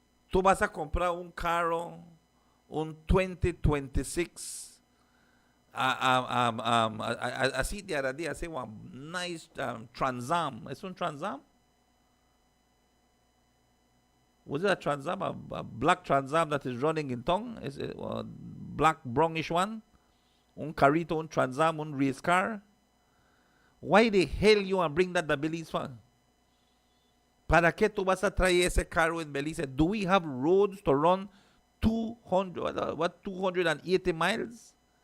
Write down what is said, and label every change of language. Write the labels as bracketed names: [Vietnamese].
[Spanish] Tú vas a comprar un carro, un 2026, así [English] the other day, I say one nice Trans Am. [Spanish] ¿Es un Trans Am? [English] Was it a Trans Am? A black Trans Am that is running in town? Is it a black brownish one? [Spanish] Un carrito, un Trans Am, un race car? [English] Why the hell you want to bring that to Belize for? [Spanish] ¿Para qué tú vas a traer ese carro en Belize? [English] Do we have roads to run 280 miles?